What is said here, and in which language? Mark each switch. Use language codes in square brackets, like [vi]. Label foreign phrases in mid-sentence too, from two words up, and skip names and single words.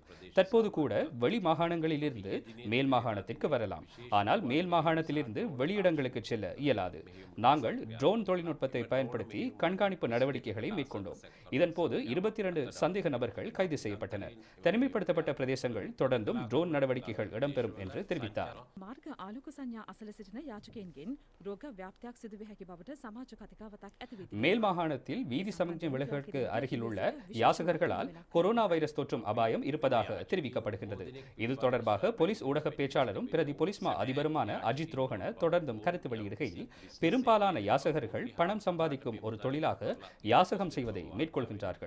[ta] தற்போது கூட வெளி மாகாணங்களிலிருந்து மேல் மாகாணத்திற்கு வரலாம். ஆனால் மேல் மாகாணத்திலிருந்து வெளியிடங்களுக்கு செல்ல இயலாது. நாங்கள் ட்ரோன் தொழில்நுட்பத்தை பயன்படுத்தி கண்காணிப்பு நடவடிக்கைகளை மேற்கொண்டோம். இதன்போது 22 சந்தேக நபர்கள் கைது செய்யப்பட்டனர். தனிமைப்படுத்தப்பட்ட பிரதேசங்கள் தொடர்ந்தும் ட்ரோன் நடவடிக்கைகள் இடம்பெறும் என்று தெரிவித்தார். [si] මාර්ග ආලෝක සංඥා අසල සිටින යාචකයන්ගෙන් රෝග ව්‍යාප්තියක් සිදු විය හැකි බවට සමාජ කතිකාවතක් ඇති වී [ta] மேல் மாகாணத்தில் வீதி சமிக்ஞை விலகுகளுக்கு அருகில் உள்ள யாசகர்களால் கொரோனா வைரஸ் தொற்றும் அபாயம் இருப்பதாக தெரிவிக்கப்படுகின்றது. இது தொடர்பாக போலீஸ் ஊடக பேச்சாளரும் பிரதி போலீஸ் மா அதிபருமான அஜித் ரோஹண தொடர்ந்தும் கருத்து வெளியிடுகையில், பெரும்பாலான யாசகர்கள் பணம் சம்பாதிக்கும் ஒரு தொழிலாக யாசகம் செய்வதை மேற்கொள்கின்றார்கள்.